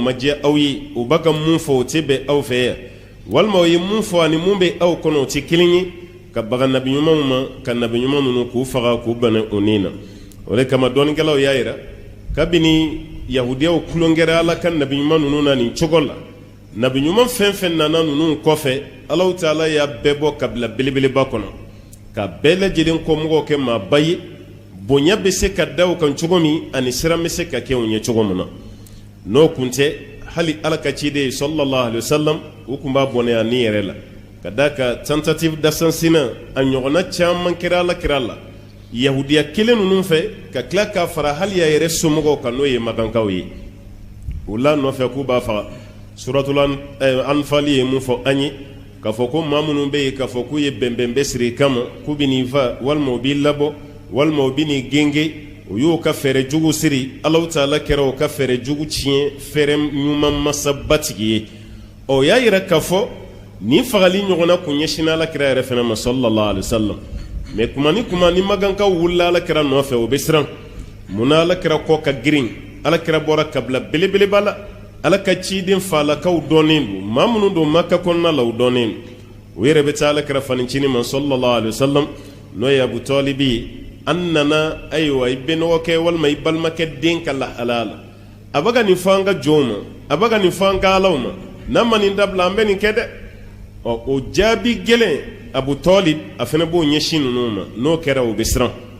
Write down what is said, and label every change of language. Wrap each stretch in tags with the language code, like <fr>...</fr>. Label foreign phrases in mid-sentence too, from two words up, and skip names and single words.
<bm>ma diya aw ye u b'a ka mun fɔ o tɛ bɛn aw fɛ yan walima o ye mun fɔ ani mun bɛ aw kɔnɔ o tɛ kelen ye ka baga nabi ɲumanw ma ka nabi ɲuman ninnu k'u faga k'u bɛnɛ o nin na o de kama dɔɔnikɛlaw y'a yira kabini yahudiyaw tulonkɛra ala ka nabi ɲuman ninnu na nin cogo la nabi ɲuman fɛn fɛn nana ninnu kɔfɛ ala ta'ala y'a bɛɛ bɔ kabila belebeleba kɔnɔ ka bɛɛ lajɛlen kɔmɔgɔw kɛ maaba ye bonya bɛ se ka da u kan cogo min ani siran bɛ se ka kɛ u ɲɛ cogo min na n'o kun tɛ hali ala ka ciden</bm> <ar>صلى الله عليه وسلم</ar> <bm>u kun b'a bɔnɛ ni yɛrɛ la ka da ka</bm> <fr>tentative d'assassinat</fr> <bm>a ɲɔgɔnna caman kɛra ala kira la yahudiya kelen ninnu fɛ ka tila k'a fara hali a yɛrɛ somɔgɔw kan n'o ye magankaw ye u la nɔfɛ k'u b'a faga suratul anfal ye mun fɔ an ye k'a fɔ ko maa minnu bɛ yen k'a fɔ k'u ye bɛnbɛn bɛ siri kama k'u bɛ nin fa walima u b'i labɔ walima u bɛ nin genge u y'o ka fɛɛrɛ jugu siri ala ta'ala kɛra o ka fɛɛrɛ jugu tiɲɛ fɛɛrɛ ɲuman masabatigi ye o y'a yira k'a fɔ nin fagali ɲɔgɔnna kun ɲɛsin ala kira yɛrɛ fana ma</bm> <ar>صلى الله عليه وسلم</ar> <bm>mɛ kuma ni magankaw wulila ala kira nɔfɛ o bɛ siran munna ala kira kɔ ka girin ala kira bɔra kabila belebeleba la ala ka ciden falakaw dɔnnen don maa minnu don maka kɔnɔna la u dɔnnen don o yɛrɛ bɛ taa ala kira fanicinin ma</bm> <ar>صلى الله عليه وسلم</ar> <bm>n'o ye abu talibi ye an nana ayiwa i bɛnɔgɔ kɛ walima i balimakɛ den ka lahala la a bɛ ka nin fɔ an ka jɔnw ma a bɛ ka nin fɔ an ka alaw ma n'an ma nin dabila an bɛ nin kɛ dɛ ɔ o jaabi gɛlɛn abu talib a fana b'o ɲɛsin ninnu ma n'o kɛra o bɛ siran</bm>